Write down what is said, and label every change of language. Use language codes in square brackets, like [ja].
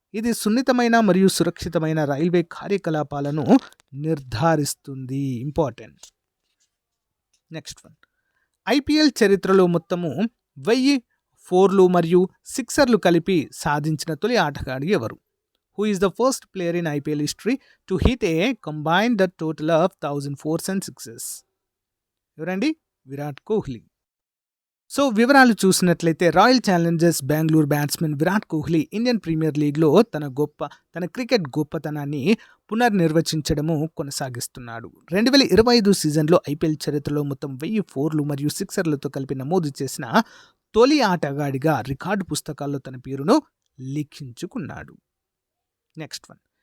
[te] ఇది సున్నితమైన మరియు సురక్షితమైన రైల్వే కార్యకలాపాలను నిర్ధారిస్తుంది. ఇంపార్టెంట్. Next one. ఐపీఎల్ చరిత్రలో మొత్తము 1000 4లు మరియు 6లు కలిపి సాధించిన తొలి ఆటగాడు ఎవరు? [en] Who is the first player in IPL history to hit a combined total of 1000 4s and 6s? [te] ఎవరండి? విరాట్ కోహ్లీ. సో వివరాలు చూసినట్లయితే royal Challengers Bengaluru batsmen Virat Kohli Indian premier లీగ్లో తన క్రికెట్ గొప్పతనాన్ని పునర్నిర్వచించడము కొనసాగిస్తున్నాడు. 2025 సీజన్లో ఐపీఎల్ చరిత్రలో మొత్తం 1000 4లు మరియు 6లతో కలిపి నమోదు చేసిన తొలి ఆటగాడిగా రికార్డు పుస్తకాల్లో తన పేరును లిఖించుకున్నాడు. Next one.